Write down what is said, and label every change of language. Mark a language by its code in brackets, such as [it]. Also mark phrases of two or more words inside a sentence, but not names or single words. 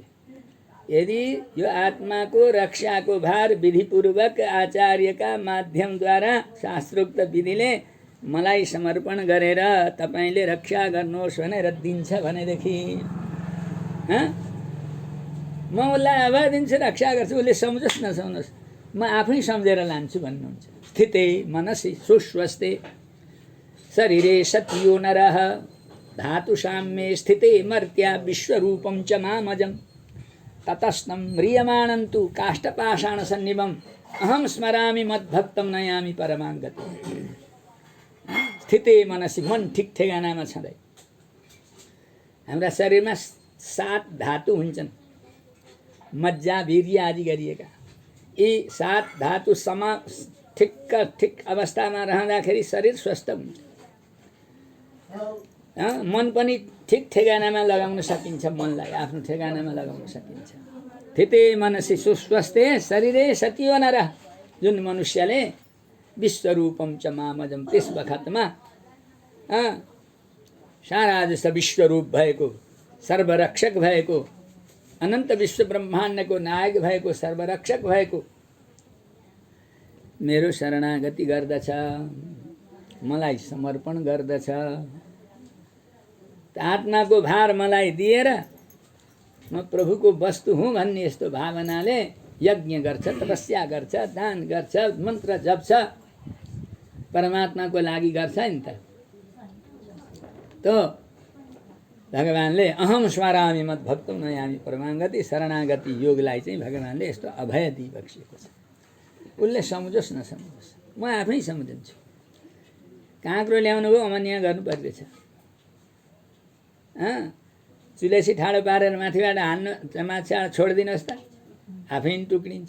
[ne] यदि यो आत्माको रक्षाको भार विधिपूर्वक आचार्यका माध्यमद्वारा शास्त्रोक्त विधिले मलाई समर्पण गरेर तपाईले रक्षा गर्नुहोस् भनेर दिन्छ भनेदेखि म उसलाई अभय दिन्छु, रक्षा गर्छु। उसले सम्झोस् नसम्झोस् म आफै सम्झेर लान्छु भन्नुहुन्छ। [sa] स्थिते मनसि सुस्वस्थे शरीरे सत्यो नरः धातु साम्ये स्थिते मर्त्या विश्वरूपं च मामजम् ततस्तं म्रियमाणन्तु काष्ठपाषाण सन्निभम् अहं स्मरामि मद्भक्तं नयामि परमां गतिम्। स्थिते मनसि [ne] मन ठिक ठेगानामा छँदै। हाम्रा शरीरमा 7 धातु हुन्छन् मज्जा वीर्य आदि गरिएका। यी 7 धातु ठिक अवस्थामा रहँदाखेरि शरीर स्वस्थ हुन्छ। मन पनि ठिक ठेगानामा लगाउन सकिन्छ। मनलाई आफ्नो ठेगानामा लगाउन सकिन्छ। [sa] स्थिते मनसि सुस्वस्थे शरीरे सत्यो नरः। [ne] जुन मनुष्यले [sa] विश्वरूपम च मामजम [ne] त्यस बखतमा सारा जस्तो विश्वरूप भएको सर्वरक्षक भएको अनन्त विश्व ब्रह्माण्डको नायक भएको सर्वरक्षक भएको मेरो शरणागति गर्दछ, मलाई समर्पण गर्दछ। आत्माको भार मलाई दिएर म प्रभुको वस्तु हुँ भन्ने यस्तो भावनाले यज्ञ गर्छ, तपस्या गर्छ, दान गर्छ, मन्त्र जप्छ। परमात्माको लागि गर्छ नि त। तो भगवानले [sa] अहम स्मरामि मत भक्तौ नयामि परमागति [ne] शरणागति योगलाई चाहिँ भगवानले यस्तो अभय दिइबक्सेको छ। उसले सम्झोस् नसम्झोस्, म आफै सम्झन्छु। काँक्रो ल्याउनु भयो, अमान्य गर्नु पर्दैछ। चुलेसी ठाडो पारेर माथिबाट हान्नु, माछा छोडिदिनुहोस् त, आफै नि टुक्रिन्छ।